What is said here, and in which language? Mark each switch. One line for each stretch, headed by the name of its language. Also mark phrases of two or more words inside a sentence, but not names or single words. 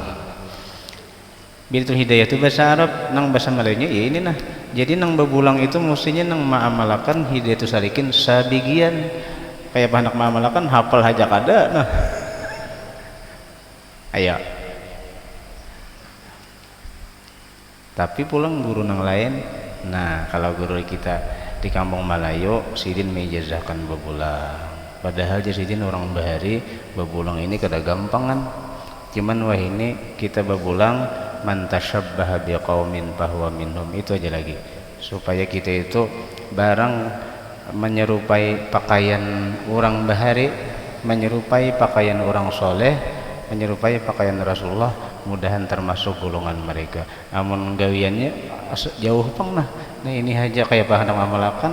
Banjar: Bidayatul Hidayah itu bahasa Arab nang bahasa Melayunya ya ini nah jadi nang bebulang itu mestinya nang mengamalkan Hidayatul Salikin sabijian kayak anak mengamalkan hafal haja kada nah ayo tapi pulang guru nang lain nah kalau guru kita di kampung Malayo sidin meijazahkan bebulang padahal sidin orang bahari bebulang ini kada gampangan cuman wah ini kita bebulang
Arabic: من تشبه بقوم فهو منهم
Banjar: itu aja lagi supaya kita itu barang menyerupai pakaian orang bahari menyerupai pakaian orang soleh menyerupai pakaian Rasulullah mudahan termasuk golongan mereka amun gawiannya jauh pang nah ini aja kayak bahan amalakan